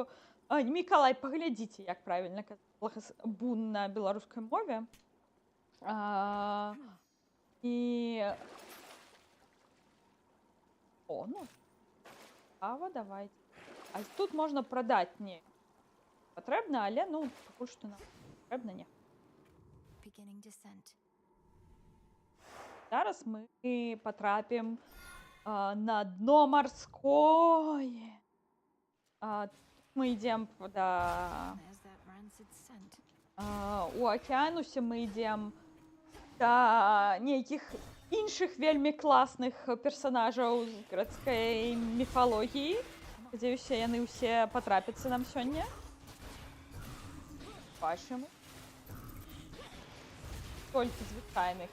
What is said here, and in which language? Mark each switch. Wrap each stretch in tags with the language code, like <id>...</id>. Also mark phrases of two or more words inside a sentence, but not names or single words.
<be>Мікалай, паглядзіце, як правільна казаць бун на беларускай мове. Ну, цікава, давайте. А тут можна прадаць не патрэбна, але, ну, пакуль што нам патрэбна не.</be> <en>Beginning descent.</en> <be>Зараз мы патрапім на дно марское. Мы ідзем</be> <en>There's that rancid scent.</en> <be>у акіянусе, мы ідзем да нейкіх іншых вельмі класных персанажаў з грэцкай міфалогіі. Спадзяюся, яны ўсе патрапяцца нам сёння. Бачым. Толькі звычайных.</be>